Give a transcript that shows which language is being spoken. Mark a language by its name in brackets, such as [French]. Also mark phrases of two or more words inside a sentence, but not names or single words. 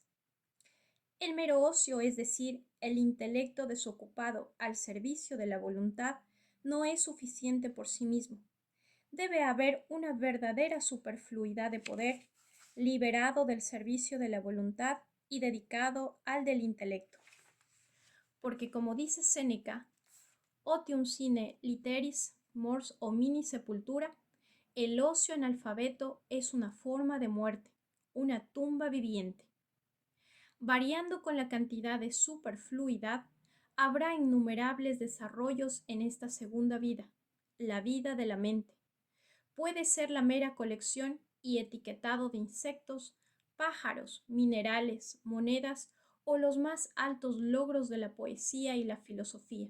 [Spanish] El mero ocio, es decir, el intelecto desocupado al servicio de la voluntad, no es suficiente por sí mismo. Debe haber una verdadera superfluidad de poder, liberado del servicio de la voluntad y dedicado al del intelecto. Porque, como dice Séneca, [Latin] otium sine literis mors homini sepultura, [Spanish] el ocio analfabeto es una forma de muerte, una tumba viviente. Variando con la cantidad de superfluidad, habrá innumerables desarrollos en esta segunda vida, la vida de la mente. Puede ser la mera colección y etiquetado de insectos, pájaros, minerales, monedas o los más altos logros de la poesía y la filosofía.